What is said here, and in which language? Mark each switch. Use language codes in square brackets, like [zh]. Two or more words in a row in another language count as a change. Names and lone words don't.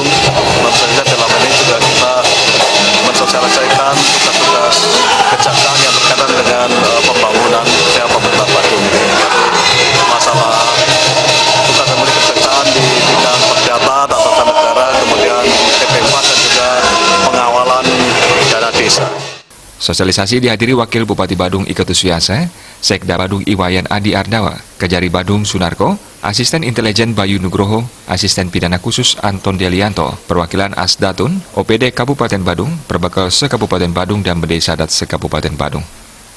[id] Tentu saja dalam ini juga kita mensosialisasikan tugas-tugas kejaksaan yang berkaitan dengan pembangunan pemerintah Badung, yaitu masalah tugas dan kejaksaan di bidang perdata, tata negara, kemudian TP4 dan juga pengawalan dana desa. Sosialisasi dihadiri Wakil Bupati Badung Iketut Suyasa, Sekda Badung Iwayan Adi Arnawa, Kejari Badung Sunarko, Asisten Intelijen Bayu Nugroho, Asisten Pidana Khusus Anton Delianto, Perwakilan Asdatun, OPD Kabupaten Badung, Perbekal se-Kabupaten Badung dan Bedesa Adat se-Kabupaten Badung.